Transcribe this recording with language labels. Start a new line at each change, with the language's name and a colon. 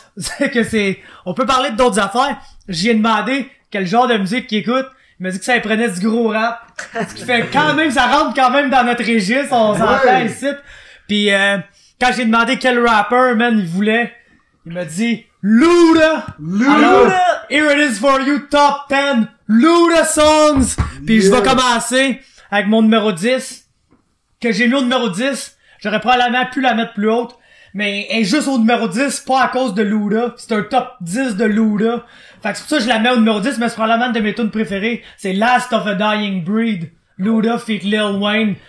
French: C'est que on peut parler d'autres affaires. J'y ai demandé quel genre de musique qu'il écoute. Il m'a dit que ça prenait du gros rap. Ce qui fait quand même, ça rentre quand même dans notre registre, on s'entend ici. Puis quand j'ai demandé quel rapper, man, il voulait, il m'a dit Luda!
English: Alors, here it is for you, top 10 Luda songs!
French: Puis je vais commencer avec mon numéro 10, que j'ai mis au numéro 10. J'aurais probablement pu la mettre plus haute, mais elle est juste au numéro 10, pas à cause de Luda. C'est un top 10 de Luda. Fait que c'est pour ça que je la mets au numéro 10, mais c'est probablement une de mes tunes préférées. C'est Last of a Dying Breed. Luda feat Lil Wayne.